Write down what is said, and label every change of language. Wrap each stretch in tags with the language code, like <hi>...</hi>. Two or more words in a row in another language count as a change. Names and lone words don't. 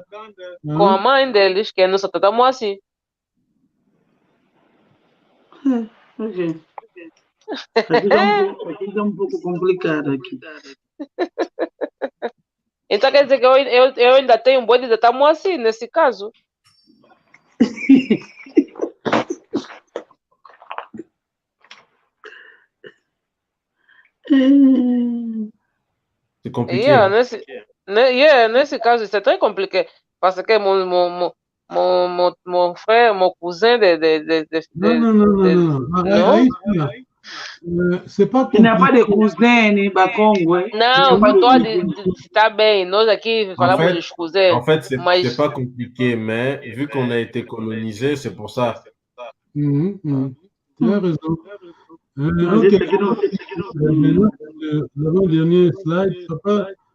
<pt>Com a mãe deles, que é nossa tata Moacir. Ok. Aqui tá um pouco complicado aqui. Então quer dizer que eu ainda tenho um boi de tata Moacir nesse caso?</pt> <fr>C'est compliqué.</fr> <pt>Nesse caso,</pt> <fr>c'est très compliqué. Parce que mon frère, mon cousin c'est pas compliqué. Il n'y a pas de cousin ni Bakongo.</fr> <pt>Não, eu estou a dizer, está bem, nós aqui falamos dos cousins.</pt> <fr>En fait, c'est pas compliqué, mais vu qu'on a été colonisé, c'est pour ça. Tu as raison. L'avant-dernier slide, papa.</fr>